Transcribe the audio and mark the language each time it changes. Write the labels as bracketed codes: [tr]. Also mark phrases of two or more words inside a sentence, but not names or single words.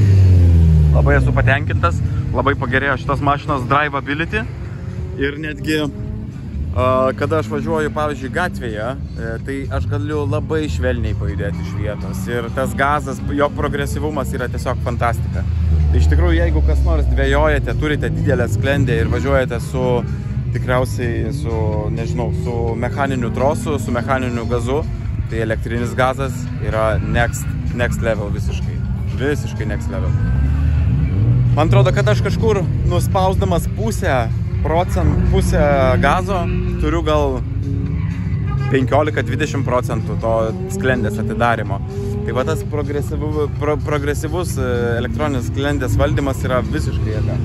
[lt] Labai esu patenkintas, labai pagerėjo šitos mašinos drivability ir netgi kada aš važiuoju, pavyzdžiui, gatvėje, tai aš galiu labai švelniai pajudėti iš vietos ir tas gazas, jo progresyvumas yra tiesiog fantastika. Tai iš tikrųjų, jeigu kas nors dvejojate, turite didelę sklendę ir važiuojate tikriausiai su mechaniniu trosu, su mechaniniu gazu, tai elektrinis gazas yra [en] next level [lt] visiškai [en] next level. [lt] Man atrodo, kad aš kažkur nuspausdamas pusę gazo turiu gal 15-20% to sklendės atidarimo. Tai va tas progresyvus elektroninės sklendės valdymas yra visiškai jėga.